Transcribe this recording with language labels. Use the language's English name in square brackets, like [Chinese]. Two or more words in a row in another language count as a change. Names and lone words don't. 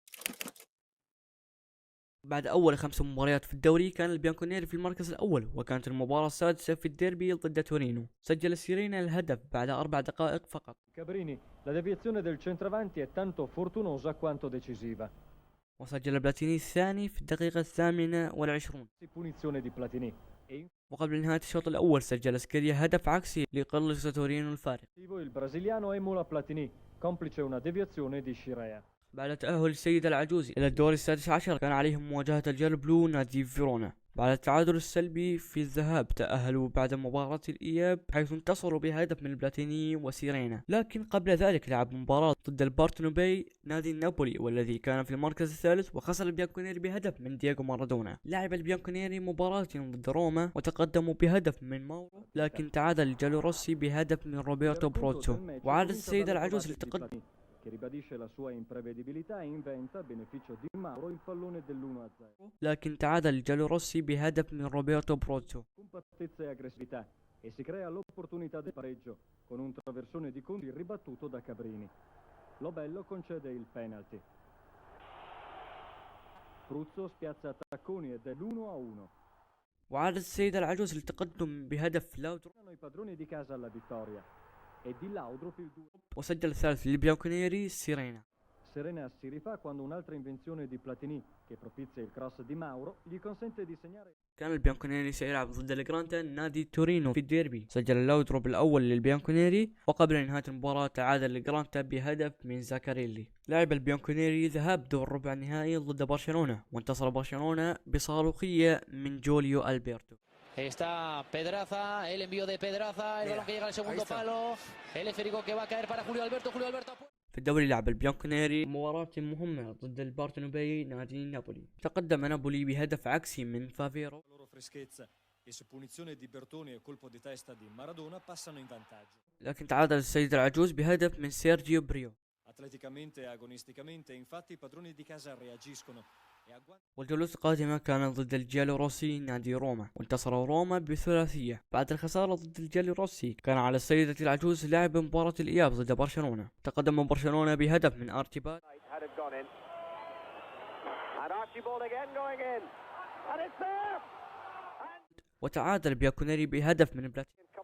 [Arabic] بعد أول 5 مباريات في الدوري كان البيانكونيري في المركز الأول، وكانت المباراة السادسة في الديربي ضد تورينو، سجل سيرينا الهدف بعد 4 دقائق فقط. [Italian] Cabrini, la deviazione del centravanti è tanto fortunosa quanto decisiva. [Arabic] وسجل بلاتيني الثاني في الدقيقة 28. [Italian] Punizione di Platini. [Arabic] وقبل نهاية الشوط الأول سجل سكيريا هدف عكسي ليقلص تورينو الفارق. [Italian] Il brasiliano emula Platini, complice una deviazione di Scirea. [Arabic] بعد تأهل السيدة العجوز إلى الدور ال16 كان عليهم مواجهة الجيل بلو نادي فيرونا. بعد التعادل السلبي في الذهاب تأهلوا بعد مباراة الإياب، حيث انتصروا بهدف من بلاتيني وسيرينا، لكن قبل ذلك لعب مباراة ضد البارتنوبي نادي نابولي والذي كان في المركز الثالث، وخسر البيانكونيري بهدف من دييغو مارادونا. لعب البيانكونيري مباراة ضد روما وتقدموا بهدف من ماورو، لكن تعادل الجالو روسي بهدف من روبرتو بروتسو، وعادت السيدة العجوز للتقدم [Italian] che ribadisce la sua imprevedibilità e inventa a beneficio di Mauro il pallone dell'1-0. [Arabic] لكن تعادل الجالو روسي بهدف من روبرتو بروتسو. [Italian] Compattezza e aggressività e si crea l'opportunità del pareggio con un traversone di Conti ribattuto da Cabrini. Lobello concede il penalty. Pruzzo spiazza Tacconi ed è l'1-1. [Arabic] وعادت السيدة العجوز للتقدم بهدف لاودرو. [Italian] I padroni di casa alla vittoria. E di Laudrup il 2. [Arabic] وسجل الثالث للبيانكونيري سيرينا. [Italian] Serena si rifà quando un'altra invenzione di Platini, che propizia il cross di Mauro, gli consente di segnare. [Arabic] كان البيانكونيري سيلعب ضد الجرانتا نادي تورينو في الديربي، سجل اللاودروب الأول للبيانكونيري، وقبل نهاية المباراة تعادل الجرانتا بهدف من زاكاريلي. لعب البيانكونيري ذهاب دور ربع النهائي ضد برشلونة، وانتصر برشلونة بصاروخية من جوليو ألبرتو. [Spanish] Está Pedraza, el envío de Pedraza, el balón que llega al segundo palo, el esférico que va a caer para Julio Alberto. [Arabic] في الدوري لعب البيانكونيري مباراة مهمة ضد البارتنوبي نادي نابولي، تقدم نابولي بهدف عكسي من فافيرو، لكن تعادل السيد العجوز بهدف من سيرجيو بريو. [Italian] Atleticamente e agonisticamente, infatti, i padroni di casa reagiscono. [Arabic] والجولة القادمة كانت ضد الجيالو روسي نادي روما، وانتصر روما بثلاثية. بعد الخسارة ضد الجيالو روسي كان على السيدة العجوز لعب مباراة الإياب ضد برشلونة، تقدم برشلونة بهدف من أرتيبال، وتعادل بيانكونيري بهدف من بلاتيني.